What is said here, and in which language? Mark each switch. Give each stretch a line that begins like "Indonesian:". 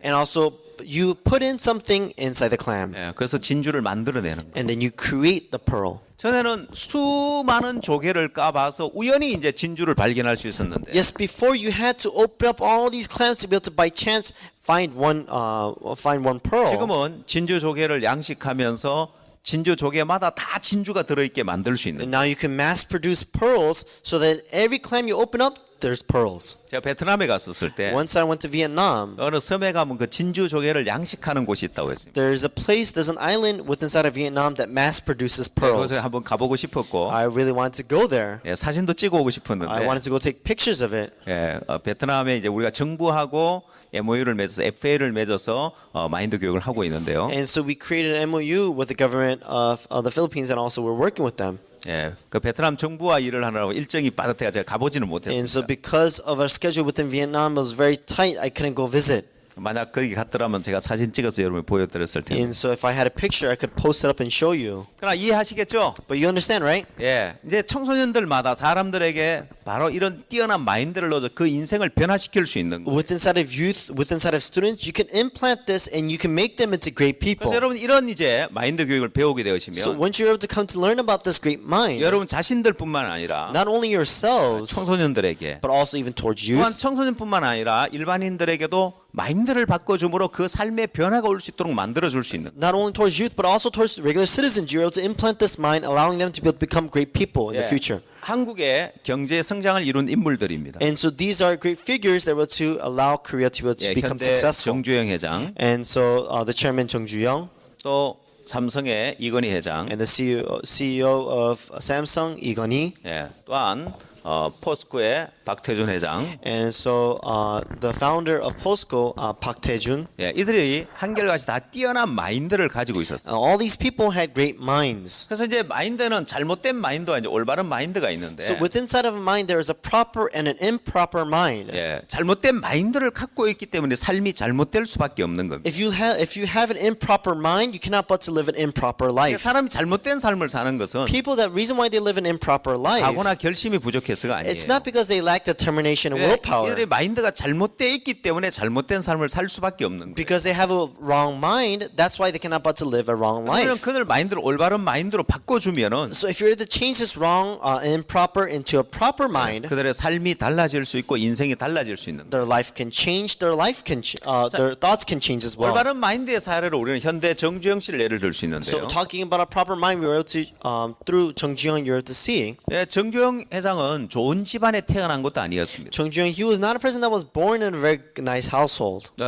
English: and also you put in something inside the clam,
Korean: 그래서 진주를 만들어내는 거예요.
English: and then you create the pearl.
Korean: 전에는 수많은 조개를 까봐서 우연히 이제 진주를 발견할 수 있었는데
English: Yes, before you had to open up all these clams to be able to by chance find one pearl.
Korean: 지금은 진주 조개를 양식하면서 진주 조개마다 다 진주가 들어있게 만들 수 있는.
English: And now you can mass produce pearls so that every clam you open up, there's pearls.
Korean: 제가 베트남에 갔었을 때
English: Once I went to Vietnam,
Korean: 어느 섬에 가면 그 진주 조개를 양식하는 곳이 있다고 했습니다.
English: there's an island within inside of Vietnam that mass produces pearls.
Korean: 그곳에 한번 가보고 싶었고
English: I really wanted to go there.
Korean: 사진도 찍어오고
English: I
Korean: 싶었는데
English: wanted to go take pictures of it.
Korean: 베트남에 이제 우리가 정부하고 MOU를 맺어서 FA를 맺어서 마인드 교육을 하고 있는데요.
English: And so we created an MOU with the government of the Philippines, and also we're working with them.
Korean: 그 베트남 정부와 일을 하느라고 일정이 빠듯해가 제가 가보지는
English: And so
Korean: 못했습니다.
English: because of our schedule within Vietnam was very tight, I couldn't go visit.
Korean: 만약 거기 갔더라면 제가 사진 찍어서 여러분이 보여드렸을 텐데.
English: And so if I had a picture, I could post it up and show you.
Korean: 그러나 이해하시겠죠?
English: But you understand, right?
Korean: 예, 이제 청소년들마다 사람들에게 바로 이런 뛰어난 마인드를 넣어서 그 인생을 변화시킬 수 있는 거.
English: With inside of youth, with inside of students, you can implant this and you can make them into great people.
Korean: 그래서 여러분 이런 이제 마인드 교육을 배우게
English: So
Korean: 되시면
English: once you're able to come to learn about this great mind,
Korean: 여러분 자신들뿐만 아니라
English: not only yourselves,
Korean: 청소년들에게
English: but also even towards
Korean: 또한
English: youth,
Korean: 청소년뿐만 아니라 일반인들에게도 마인드를 바꿔줌으로 그 삶의 변화가 올 수 있도록 만들어줄 수 있는.
English: not only towards youth, but also towards regular citizens, you're able to implant this mind, allowing them to be able to become great people in the
Korean: 예,
English: future.
Korean: 한국의 경제 성장을 이룬 인물들입니다.
English: And so these are great figures that were to allow Korea to be able to
Korean: 예,
English: become
Korean: 현대
English: successful.
Korean: 정주영 회장,
English: And so the chairman Jung Ju-young
Korean: 또 삼성의 이건희 회장,
English: and the CEO of Samsung, Lee Gun-hee,
Korean: 예, 또한 포스코의 박태준 회장,
English: and so the founder of POSCO, Park Tae-jun.
Korean: 예, 이들이 한결같이 다 뛰어난 마인드를 가지고 있었어요.
English: All these people had great minds.
Korean: 그래서 이제 마인드는 잘못된 마인드와 이제 올바른 마인드가 있는데,
English: So within inside of a mind, there is a proper and an improper mind.
Korean: 예, 잘못된 마인드를 갖고 있기 때문에 삶이 잘못될 수밖에 없는 겁니다.
English: If you have an improper mind, you cannot but to live an improper life.
Korean: 사람이 잘못된 삶을 사는 것은
English: People, that reason why they live an improper life,
Korean: 각오나 결심이 부족해서가 아니에요.
English: it's not because they lack determination and
Korean: 예,
English: willpower.
Korean: 이들의 마인드가 잘못되어 있기 때문에 잘못된 삶을 살 수밖에 없는 거예요.
English: Because they have a wrong mind, that's why they cannot but to live a wrong
Korean: 그러면 그들 마인드를 올바른 마인드로 바꿔주면은
English: So if you're able to change this wrong, improper into a proper mind,
Korean: 그들의 삶이 달라질 수 있고 인생이 달라질 수 있는 거예요.
English: their life can change, their thoughts can change as well.
Korean: 올바른 마인드의 사례로 우리는 현대 정주영 씨를 예를 들 수
English: So
Korean: 있는데요.
English: talking about a proper mind, we were able to, through Jung Ju-young, you're able to see.
Korean: 예, 정주영 회장은 좋은 집안에 태어난 것도 아니었습니다.
English: Jung Ju-young, he was not a person that was born in a very nice household.